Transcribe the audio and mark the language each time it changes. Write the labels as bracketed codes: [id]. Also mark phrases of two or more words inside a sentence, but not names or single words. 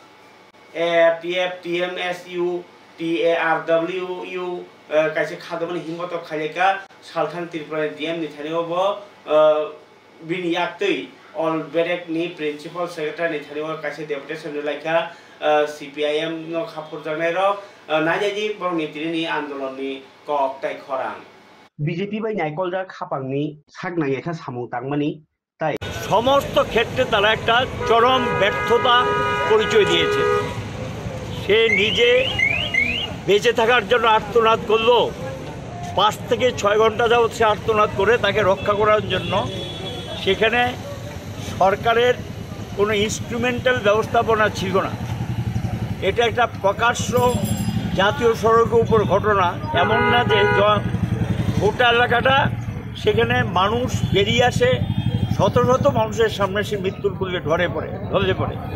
[trp] TMSU TARWU kaise khadamani himmoto khaileka salthang tripura DM ni thaneo bo bini yaktui all berek ni [en] principal secretary [trp] ni thaneo kaise deputation ni laika CPIM no khapur janai rok najaji borni tirini andolon ni kok tai khorang BJP bai naikol ja khapangni saknai ekha samung tangmani তাই [bn] সমস্ত ক্ষেত্রে তারা একটা চরম ব্যর্থতা পরিচয় দিয়েছে সে নিজে বেঁচে থাকার জন্য আর্তনাদ করলো 5 থেকে 6 ঘন্টা যাবত সে আর্তনাদ করে তাকে রক্ষা করার জন্য সেখানে সরকারের কোনো ইনস্ট্রুমেন্টাল ব্যবস্থাপনা ছিল না এটা একটা প্রকাশ্য জাতীয় সড়কের উপর ঘটনা এমন না যে গোটা এলাকাটা সেখানে মানুষ বেরিয়ে আসে শত শত মানুষের সামনে সে মৃত্যুর কোলে ঢলে পড়ে